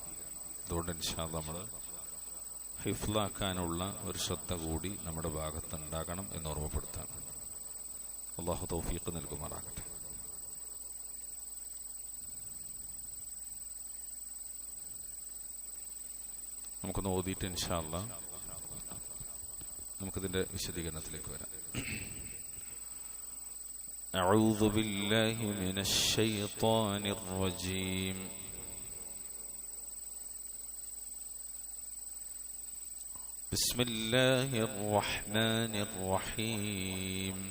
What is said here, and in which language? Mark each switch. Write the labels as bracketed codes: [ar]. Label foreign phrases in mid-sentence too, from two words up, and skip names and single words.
[ml] അതുകൊണ്ട് [ar] إن شاء الله [ml] നമ്മൾ ഹിഫ്ലാക്കാനുള്ള ഒരു ശ്രദ്ധ കൂടി നമ്മുടെ ഭാഗത്ത് ഉണ്ടാകണം എന്ന് ഓർമ്മപ്പെടുത്താണ്. അല്ലാഹു തൗഫീഖ് നൽകുമാറാകട്ടെ. നമുക്കൊന്ന് ഓതിയിട്ട് [ar] إن شاء الله [ml] നമുക്കിതിന്റെ വിശദീകരണത്തിലേക്ക് വരാം. [ar] أعوذ بالله من الشيطان الرجيم. بسم الله الرحمن الرحيم.